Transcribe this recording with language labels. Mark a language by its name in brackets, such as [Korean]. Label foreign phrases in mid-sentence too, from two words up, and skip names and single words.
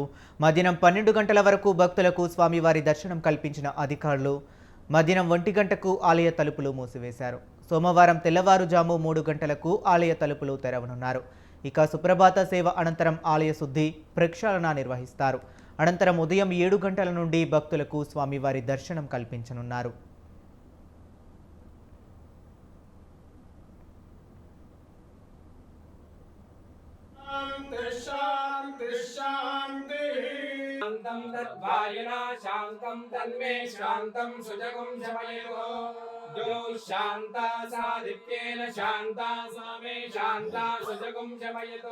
[Telugu] మధ్యాహ్నం 12 గంటల వరకు భక్తులకు స్వామివారి దర్శనం కల్పించిన అధికారులు మధ్యాహ్నం 1 గంటకు ఆలయ తలుపులు మూసివేశారు. సోమవారం తెల్లవారుజాము 3 గంటలకు ఆలయ తలుపులు తెరవనున్నారు. ఇక సుప్రభాత సేవ అనంతరం ఆలయ శుద్ధి, ప్రక్షాళన నిర్వహిస్తారు. అనంతరం ఉదయం 7 గంటల నుండి భక్తులకు స్వామివారి దర్శనం కల్పించనున్నారు. [Sanskrit] शान्तं तद्वायुना शान्तं तन्मे शान्तं सुजगुं शमयतु जो शान्ता सादित्येन शान्ता सा मे शान्ता सुजगुं शमयतु